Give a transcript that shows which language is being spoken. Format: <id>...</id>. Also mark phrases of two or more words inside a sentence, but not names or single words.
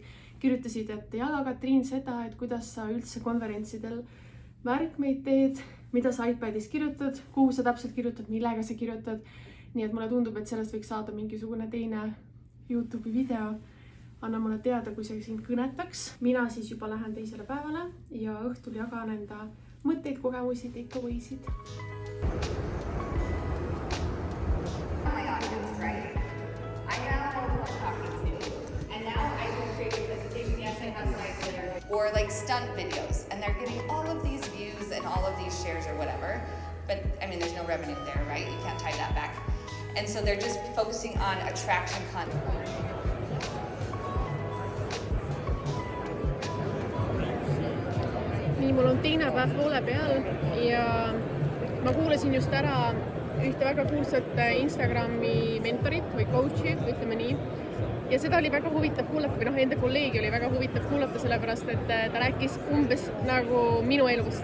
<et>Kirjutasid, et jaga Katriin seda, et kuidas sa üldse konverentsidel märkmeid teed, mida sa iPadis kirjutad, kuhu sa täpselt kirjutad, millega sa kirjutad. Nii et mulle tundub, et sellest võiks saada mingisugune teine YouTube'i video. Anna mulle teada, kui see sind kõnetaks. Mina siis juba lähen teisele päevale ja õhtul jagan enda mõtteid, kogemusi, takeaway'sid.</et> <en>Or like stunt videos, and they're getting all of these views and all of these shares or whatever, but I mean there's no revenue there, right? You can't tie that back. And so they're just focusing on attraction content.</en> <et>Nii, mul on teine päev poole peal ja ma kuulasin just ära ühte väga kuulsat Instagrami mentorit või coach'i, ütleme nii. Ja seda oli väga huvitav kuulata, või enda kolleegi oli väga huvitav kuulata, sellepärast, et ta rääkis umbes nagu minu elust.</et>